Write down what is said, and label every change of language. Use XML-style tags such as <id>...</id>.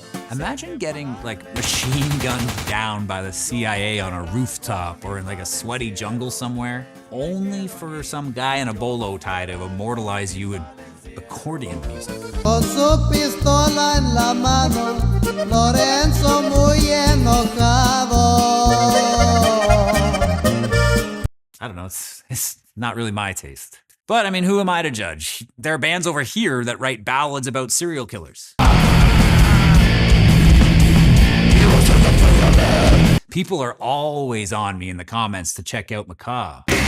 <en>Imagine getting like machine gunned down by the CIA on a rooftop or in like a sweaty jungle somewhere, only for some guy in a bolo tie to immortalize you in accordion music.</en> <es>Con su pistola en la mano, Lorenzo muy enojado.</es> <en>I don't know, it's not really my taste. But I mean, who am I to judge? There are bands over here that write ballads about serial killers. People are always on me in the comments to check out Macabre.</en>